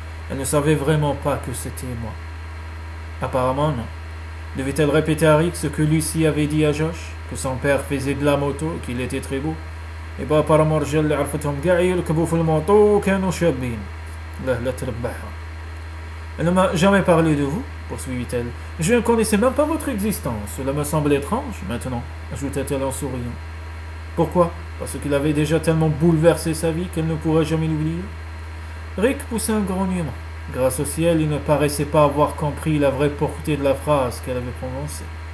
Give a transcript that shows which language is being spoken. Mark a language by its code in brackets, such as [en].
[fr] Elle ne savait vraiment pas que c'était moi. Apparemment, non. Devait-elle répéter à Rick ce que Lucie avait dit à Josh? Que son père faisait de la moto, qu'il était très beau. Et bah apparemment [ar] الرجال اللي عرفتهم كاع يركبوا في الموطو وكانوا شابين. لا تربحها. [fr] Elle ne m'a jamais parlé de vous, poursuivit-elle. Je ne connaissais même pas votre existence. Cela me semble étrange, maintenant, ajouta-t-elle en souriant. Pourquoi? Parce qu'il avait déjà tellement bouleversé sa vie qu'elle ne pourrait jamais l'oublier. Rick poussa un grognement. Grâce au ciel, il ne paraissait pas avoir compris la vraie portée de la phrase qu'elle avait prononcée.